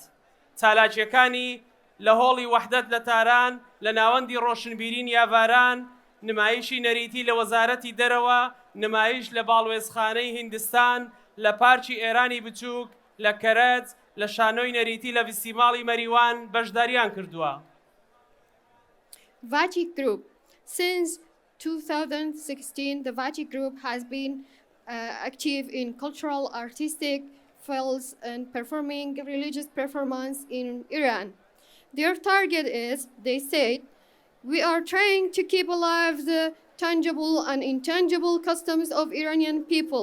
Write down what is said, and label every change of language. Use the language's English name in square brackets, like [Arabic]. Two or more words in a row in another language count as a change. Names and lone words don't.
[Central Kurdish] چالاکیەکانی لە هۆڵی وەحدەت لە تاران، لە ناوەندی ڕۆشنبیرین یاڤاران، نمایشی نەریتی لە وەزارەتی دەرەوە، نمایش لە باڵوێزخانەی هیندستان، لە پارکی ئێرانی بچووک، لە کەرەج، لە شانۆی نەریتی لە فیستیڤاڵی مەریوان بەشداریان کردووە. [English] Vachik Group. Since 2016, the Vachik Group has been active in cultural, artistic fields and performing religious performance in Iran. Their target is, they said, we are trying to keep alive the tangible and intangible customs of Iranian people.